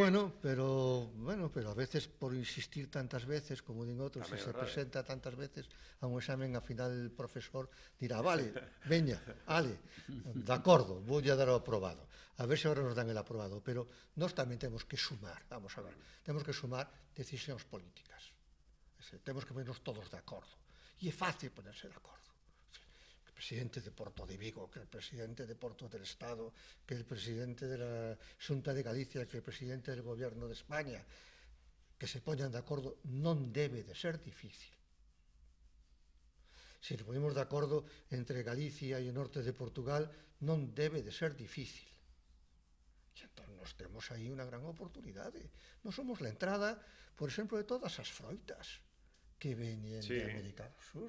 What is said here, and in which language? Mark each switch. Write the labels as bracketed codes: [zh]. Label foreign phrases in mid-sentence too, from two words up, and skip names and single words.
[gl] Bueno, pero a veces por insistir tantas veces, como din outros, se presenta tantas veces a un examen, a final [es] el profesor dirá, [gl] vale, veña, ale, de acordo, voulle dar o aprobado. A ver se agora nos dan [es] el aprobado, [gl] pero nós tamén temos que sumar, vamos a ver, temos que sumar decisións políticas. Temos que ponernos todos de acordo. E é fácil ponerse de acordo. [es] Que el presidente de Porto de Vigo, que el presidente de Porto del Estado, que el presidente de la Xunta de Galicia, que el presidente del Gobierno de España, [gl] que se poñan de acordo, non debe de ser difícil. Se nos ponemos de acordo entre Galicia e o norte de Portugal, non debe de ser difícil. E entón nos temos aí unha gran oportunidade. Nos somos [es] la entrada, [gl] por exemplo, de todas as froitas que veñen de América do Sur.